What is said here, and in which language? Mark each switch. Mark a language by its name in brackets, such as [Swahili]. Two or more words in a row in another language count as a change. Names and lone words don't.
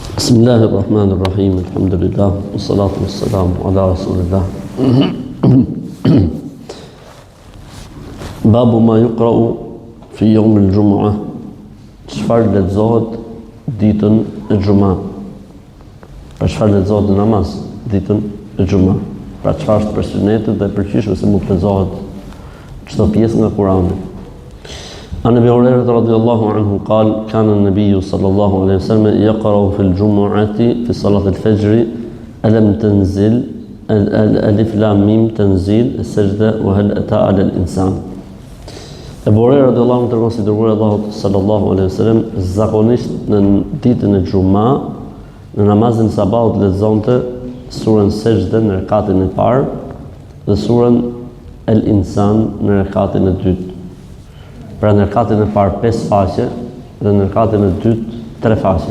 [Arabic] بسم الله الرحمن الرحيم، الحمد لله، والصلاة والسلام على رسول الله. باب ما يقرأ في يوم الجمعة. [Albanian] Çfarë lexohet ditën e xumah? Pra çfarë lexohet në namaz ditën e xumah? Pra çfarë është për sunetet dhe për çish ose mund të lexohet çdo pjesë nga Kurani. [Arabic] عن ابي هريره رضي الله عنه قال كان النبي صلى الله عليه وسلم يقرأ في الجمعة في صلاة الفجر ألم تنزل الألف لام ميم تنزيل السجدة وهل أتى على الإنسان. [Albanian] Abu Huraira [Arabic] رضي الله عنه [Albanian] tregon se dërguari Allahut [Arabic] صلى الله عليه وسلم [Albanian] zakonisht në ditën e xumah në namazin e sabahut lexonte surën Sejdë në rekatin e parë dhe surën El Insan në rekatin e dytë. Pra në rekatin e parë 5 faqe dhe në rekatin e dytë 3 faqe.